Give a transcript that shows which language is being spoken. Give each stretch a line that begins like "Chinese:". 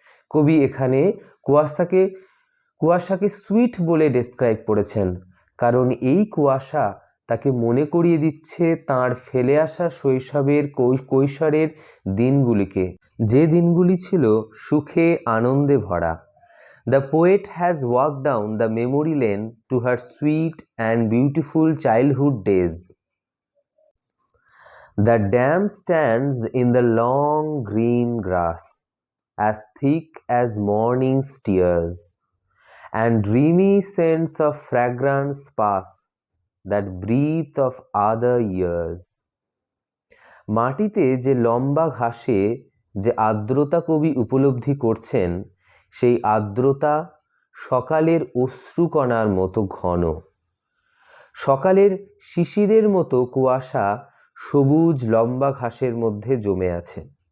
Bangla: কবি এখানে কুয়াশাকে সুইট বলে ডেসক্রাইব করেছেন, কারণ এই কুয়াশা তাকে মনে করিয়ে দিচ্ছে তাঁর ফেলে আসা শৈশবের কৈশোরের দিনগুলিকে, যে দিনগুলি ছিল সুখে আনন্দে ভরা।
English: The poet has walked down the memory lane to her sweet and beautiful childhood days. The dam stands in the long green grass, as thick as morning's tears, and dreamy scents of fragrance pass that breathe of other years.
Bangla: মাটিতে যে লম্বা ঘাসে যে আর্দ্রতা কবি উপলব্ধি করছেন, সেই আর্দ্রতা সকালের অশ্রুকণার মতো ঘন। সকালের শিশিরের মতো কুয়াশা সবুজ লম্বা ঘাসের মধ্যে জমে আছে।